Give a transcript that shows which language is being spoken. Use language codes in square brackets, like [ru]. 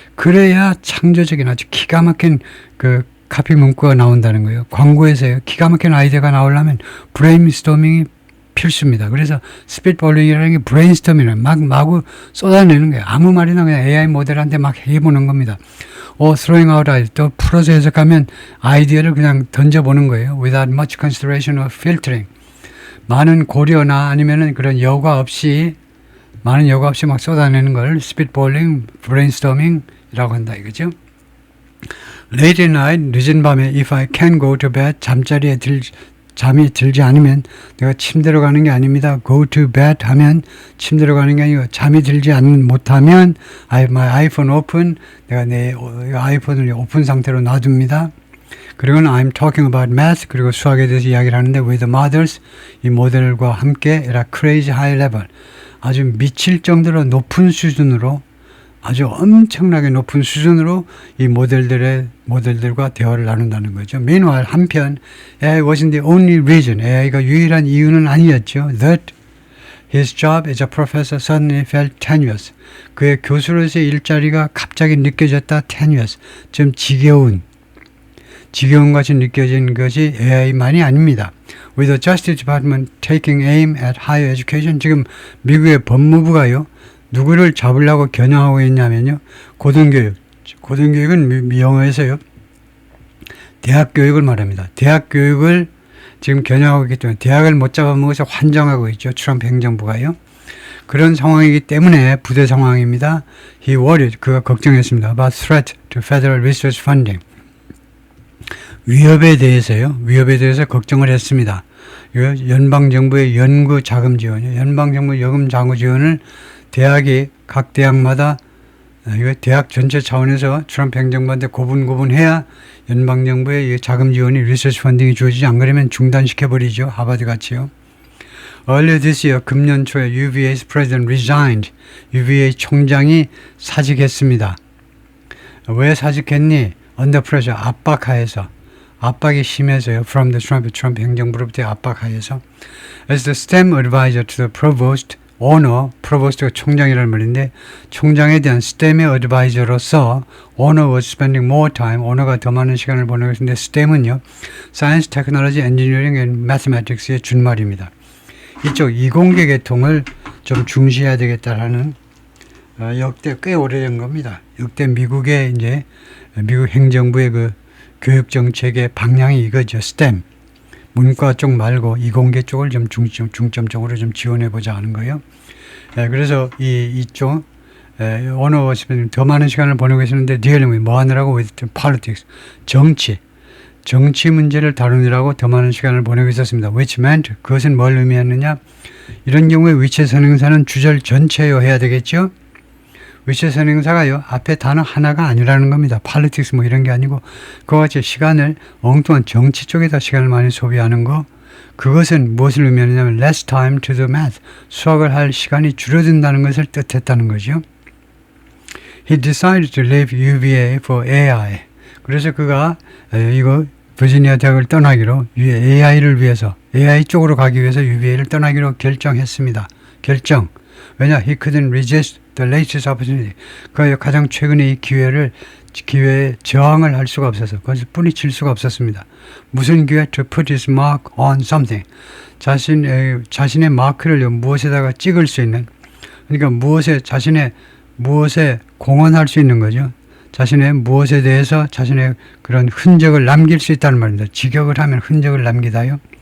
[ko] 그래야 창조적인 아주 기가 막힌 그 카피 문구가 나온다는 거예요. 광고에서요. 기가 막힌 아이디어가 나오려면 브레인스토밍이 필수입니다. 그래서 스피드볼링이라는 게 브레인스토밍을 마구 쏟아내는 거예요. 아무 말이나 그냥 AI 모델한테 막 해보는 겁니다. [en] throwing out idea. [ko] 또 풀어서 해석하면 아이디어를 그냥 던져보는 거예요. [en] Without much consideration or filtering. [ko] 많은 고려나 아니면은 그런 여과 없이 막 쏟아내는 걸 스피드볼링, 브레인스토밍이라고 한다 이거죠. [en] Late at night, [ko] 늦은 밤에 [en] if I can go to bed, [ko] 잠이 들지 않으면 내가 침대로 가는 게 아닙니다. [en] Go to bed [ko] 하면 침대로 가는 게 아니고 잠이 들지 못하면 [en] my iPhone open, [ko] 내가 내 아이폰을 오픈 상태로 놔둡니다. 그리고는 [en] I'm talking about math, [ko] 그리고 수학에 대해서 이야기를 하는데 [en] with the models, [ko] 이 모델과 함께 [en] at a crazy high level, [ko] 아주 미칠 정도로 높은 수준으로 아주 엄청나게 높은 수준으로 이 모델들과 대화를 나눈다는 거죠. [en] Meanwhile, [ko] 한편 [en] AI wasn't the only reason. [ko] AI가 유일한 이유는 아니었죠. [en] That his job as a professor suddenly felt tenuous. [ko] 그의 교수로서의 일자리가 갑자기 느껴졌다. [en] tenuous. [ko] 좀 지겨운 같이 느껴진 것이 AI만이 아닙니다. [en] With the Justice Department taking aim at higher education, [ko] 지금 미국의 법무부가요. 누구를 잡으려고 겨냥하고 있냐면요. 고등교육은 영어에서요. 대학 교육을 말합니다. 대학 교육을 지금 겨냥하고 있기 때문에 대학을 못 잡아먹어서 환장하고 있죠. 트럼프 행정부가요. 그런 상황이기 때문에 부대 상황입니다. [en] He worried, [ko] 그가 걱정했습니다. [en] About threat to federal research funding. [ko] 위협에 대해서 걱정을 했습니다. 연방정부의 연구 자금 지원이요. 연방정부 연금 자금 지원을 각 대학마다 이거 대학 전체 차원에서 트럼프 행정부한테 고분해야 연방정부의 자금 지원이 리서치 펀딩이 주어지지 안 그러면 중단시켜버리죠. 하버드 같이요. [en] Earlier this year, [ko] 금년 초에 [en] UVA's president resigned. [ko] UVA 총장이 사직했습니다. 왜 사직했니? [en] Under pressure, [ko] 압박하에서. 압박이 심해서요. [en] From the [ko] 트럼프 행정부로부터의 압박하에서. [en] As the STEM advisor to the provost, [ko] 프로보스트가 총장이라는 말인데 총장에 대한 STEM의 어드바이저로서 [en] owner was spending more time, [ko] owner가 더 많은 시간을 보내고 있는데 STEM은요. [en] Science, Technology, Engineering and Mathematics의 [ko] 준말입니다. 이쪽 이공계 계통을 좀 중시해야 되겠다라는 역대 꽤 오래된 겁니다. 역대 미국 행정부의 그 교육 정책의 방향이 이거죠. STEM. 문과 쪽 말고 이공계 쪽을 좀 중점적으로 좀 지원해보자 하는 거예요. 그래서 이쪽 언어 더 많은 시간을 보내고 있었는데 [en] dealing with [ko] 뭐 하느라고 [en] with politics [ko] 정치 문제를 다루느라고 더 많은 시간을 보내고 있었습니다. [en] which meant [ko] 그것은 뭘 의미했느냐? 이런 경우에 위치 선행사는 주절 전체요 해야 되겠죠? 위치 선행사가요 앞에 단어 하나가 아니라는 겁니다. politics 뭐 이런 게 아니고 그와 같이 시간을 엉뚱한 정치 쪽에다 시간을 많이 소비하는 거 그것은 무엇을 의미하냐면 [en] less time to do math [ko] 수학을 할 시간이 줄어든다는 것을 뜻했다는 거죠. [en] He decided to leave UVA for AI. [ko] 그래서 그가 이거 버지니아 대학을 떠나기로 AI를 위해서 AI 쪽으로 가기 위해서 UVA를 떠나기로 결정했습니다. 왜냐? [en] He couldn't resist the latest opportunity. [ko] 그 가장 최근의 이 기회에 저항을 할 수가 없어서 그것을 뿌리칠 수가 없었습니다. 무슨 기회? [en] To put his mark on something. [ko] 자신의 마크를 무엇에다가 찍을 수 있는 그러니까 무엇에 공헌할 수 있는 거죠. 자신의 무엇에 대해서 자신의 그런 흔적을 남길 수 있다는 말입니다. 직역을 하면 흔적을 남기다요.